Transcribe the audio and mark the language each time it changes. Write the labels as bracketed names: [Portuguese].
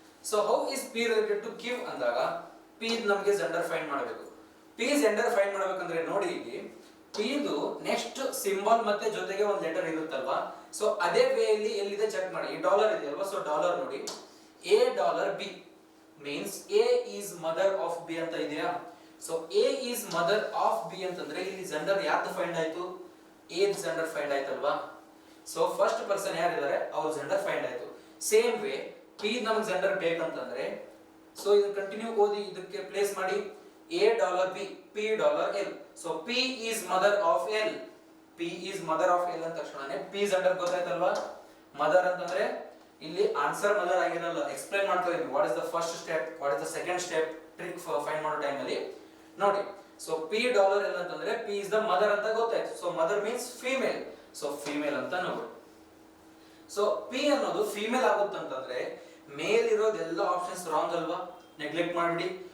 [English] So how is p related to q [Kannada] ಅಂದಾಗ p ನಮಗೆ gender find ಮಾಡಬೇಕು. p gender find ಮಾಡಬೇಕಂದ್ರೆ ನೋಡಿ, ಇಲ್ಲಿ p ಇದು ನೆಕ್ಸ್ಟ್ ಸಿಂಬಲ್ ಮತ್ತೆ ಜೊತೆಗೆ ಒಂದು ಲೆಟರ್ ಇರುತ್ತಲ್ವಾ. ಸೊ ಅದೇ ವೇ ಅಲ್ಲಿ ಎಲ್ಲಿದೆ ಚೆಕ್ ಮಾಡಿ. ಈ ಡಾಲರ್ ಇದೆಯಲ್ವಾ, ಸೊ ಡಾಲರ್ ನೋಡಿ, a dollar b means [English] a is mother of b [Kannada] ಅಂತ ಇದೆಯಾ. So [English] a is mother of b [Kannada] ಅಂತಂದ್ರೆ ಇಲ್ಲಿ ಜೆಂಡರ್ ಯಾರ್ದು ಫೈಂಡ್ ಆಯ್ತು, a ಜೆಂಡರ್ ಫೈಂಡ್ ಆಯ್ತಲ್ವಾ. ಸೊ ಫಸ್ಟ್ ಪರ್ಸನ್ ಯಾರಿದ್ದಾರೆ ಅವ್ರ ಜೆಂಡರ್ ಫೈಂಡ್ ಆಯ್ತು. ಸೇಮ್ ವೇ p ನಮಗೆ ಜೆಂಡರ್ ಬೇಕಂತಂದ್ರೆ ಸೊ ಇದು ಕಂಟಿನ್ಯೂ ಓದಿ, ಇದಕ್ಕೆ ಪ್ಲೇಸ್ ಮಾಡಿ a dollar b p dollar l. So [English] p is mother of l, p is mother of l [Kannada] ಅಂತ ತಕ್ಷಣನೇ p ಜೆಂಡರ್ ಗೊತ್ತಾಯ್ತಲ್ವಾ. ಮದರ್ ಅಂತಂದ್ರೆ ಇಲ್ಲಿ ಆನ್ಸರ್ ಮದರ್ ಆಗಿರಲ್ಲ, ಎಕ್ಸ್ಪ್ಲೈನ್ ಮಾಡ್ತಾ ಇದೀನಿ. [English] What is the first step, what is the second step trick find ಮಾಡೋ time ಅಲ್ಲಿ ನೋಡಿ. [Kannada] ಸೊ ಪಿ ಡಾಲರ್ ಎಲ್ ಅಂತಂದ್ರೆ ಪಿ ಇಸ್ ದ ಮದರ್ ಅಂತ ಗೊತ್ತಾಯ್ತು. So mother means female, so female ಅಂತ ನೋಡಿ. ಸೊ ಪಿ ಅನ್ನೋದು ಫೀಮೇಲ್ ಆಗುತ್ತಂತಂದ್ರೆ ಮೇಲ್ ಇರೋದೆಲ್ಲ ಆಪ್ಷನ್ಸ್ ರಾಂಗ್ ಅಲ್ವಾ, ನೆಗ್ಲೆಕ್ಟ್ ಮಾಡ್ಬಿಡಿ.